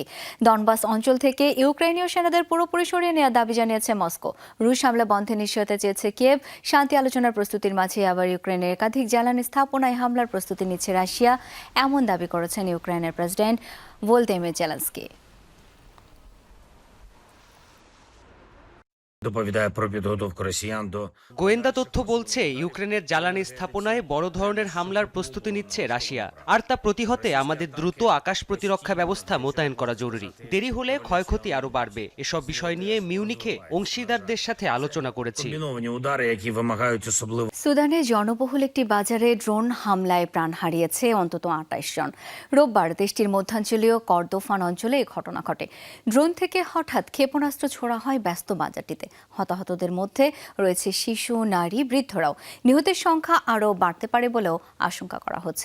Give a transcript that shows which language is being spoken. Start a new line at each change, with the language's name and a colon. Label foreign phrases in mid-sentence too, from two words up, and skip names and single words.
Bangla: ডনবাস অঞ্চল থেকে ইউক্রেনীয় সেনাদের পুরোপুরি সরিয়ে নেওয়ার দাবি জানিয়েছে মস্কো। রুশ হামলা বন্ধে নিশ্চয়তা চেয়েছে কিয়েভ। শান্তি আলোচনার প্রস্তুতির মাঝে আবার ইউক্রেনের একাধিক জ্বালানি স্থাপনায় হামলার প্রস্তুতি নিচ্ছে রাশিয়া, এমন দাবি করেছেন ইউক্রেনের প্রেসিডেন্ট ভলোদিমির জেলেনস্কি।
Ukrainian: Доповідає про підготовку росіян до
Bangla: গোয়েন্দা তথ্য বলছে, ইউক্রেনের জ্বালানি স্থাপনায় বড় ধরনের হামলার প্রস্তুতি নিচ্ছে রাশিয়া, আর তা প্রতিহতে আমাদের দ্রুত আকাশ প্রতিরক্ষা ব্যবস্থা মোতায়েন করা জরুরি। দেরি হলে ক্ষয়ক্ষতি আরও বাড়বে। এসব বিষয় নিয়ে মিউনিখে অংশীদারদের সাথে আলোচনা করেছি।
Ukrainian: комбіновані удари, які вимагають особливо
Bangla: সুদানে জনবহুল একটি বাজারে ড্রোন হামলায় প্রাণ হারিয়েছে অন্তত 28 জন। রোববার দেশটির মধ্যাঞ্চলীয় কর্দোফান অঞ্চলে এই ঘটনা ঘটে। ড্রোন থেকে হঠাৎ ক্ষেপণাস্ত্র ছোড়া হয় ব্যস্ত বাজারটিতে। হতাহতদের মধ্যে রয়েছে শিশু, নারী, বৃদ্ধরাও। নিহতের সংখ্যা আরও বাড়তে পারে বলেও আশঙ্কা করা হচ্ছে।